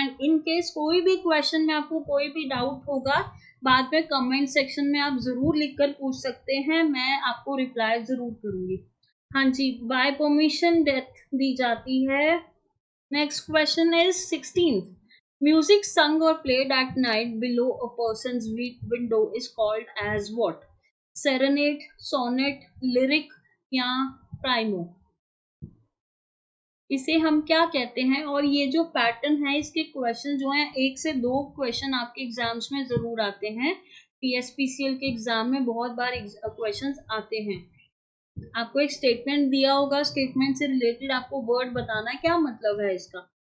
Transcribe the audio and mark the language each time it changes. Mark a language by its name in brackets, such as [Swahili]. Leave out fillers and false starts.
[Hindi] And in case कोई भी question में आपको कोई भी डाउट होगा, बाद में कमेंट सेक्शन में आप जरूर लिखकर पूछ सकते हैं, मैं आपको रिप्लाई जरूर करूंगी। हाँ जी, बाय परमिशन डेथ दी जाती है। [English] Next question is 16th. Music sung or played at night below a person's window is called as what? Serenade, sonnet, lyric या primo. [Hindi] इसे हम क्या कहते हैं, और ये जो पैटर्न है इसके क्वेश्चन जो हैं, 1 से 2 क्वेश्चन आपके एग्जाम्स में जरूर आते हैं। पीएसपीसीएल के एग्जाम में बहुत बार क्वेश्चंस आते हैं। आपको एक स्टेटमेंट दिया होगा, स्टेटमेंट से रिलेटेड आपको वर्ड बताना है, क्या मतलब है इसका।